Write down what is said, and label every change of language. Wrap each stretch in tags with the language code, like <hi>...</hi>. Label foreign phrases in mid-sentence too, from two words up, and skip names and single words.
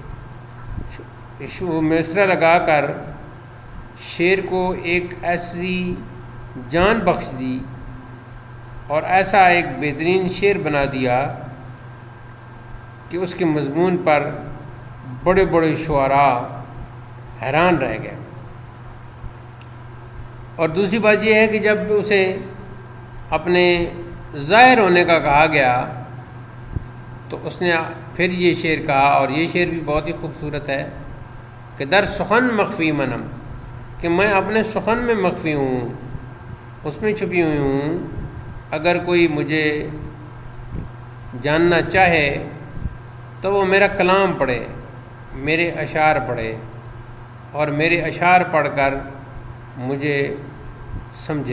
<ur>مصرع لگا کر شعر کو ایک ایسی جان بخش دی اور ایسا ایک بہترین شعر بنا دیا کہ اس کے مضمون پر بڑے بڑے شعراء حیران رہ گئے۔ اور دوسری بات یہ ہے کہ جب اسے اپنے ظاہر ہونے کا کہا گیا تو اس نے پھر یہ شعر کہا، اور یہ شعر بھی بہت ہی خوبصورت ہے کہ</ur> <fa>در سخن مخفی منم،</fa> <ur>کہ میں اپنے سخن میں مخفی ہوں، اس میں چھپی ہوئی ہوں۔ اگر کوئی مجھے جاننا چاہے تو وہ میرا کلام پڑھے، میرے اشعار پڑھے، اور میرے اشعار پڑھ کر مجھے سمجھے۔</ur>